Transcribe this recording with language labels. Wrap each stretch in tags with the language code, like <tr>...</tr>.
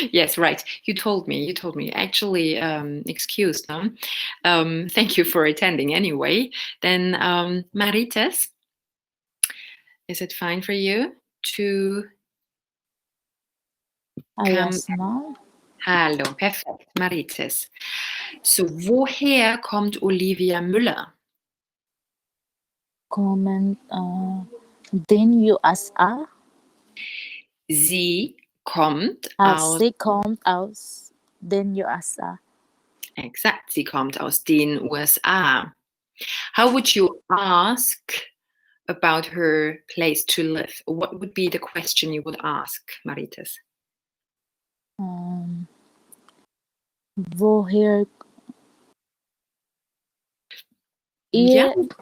<en>Yes, right. You told me. You told me. Actually, excused. No? Thank you for attending anyway. Then, Marites, is it fine for you to come? Yes, ma'am.</en> <de>Hallo, perfekt, Marites. So, woher kommt Olivia Müller? Comment, den USA. Sie kommt aus. Sie kommt aus den USA. Exakt, sie kommt aus den USA.</de> <en>How would you ask about her place to live? What would be the question you would ask, Marites?</en> <de>Woher</de> <en>Yeah.</en>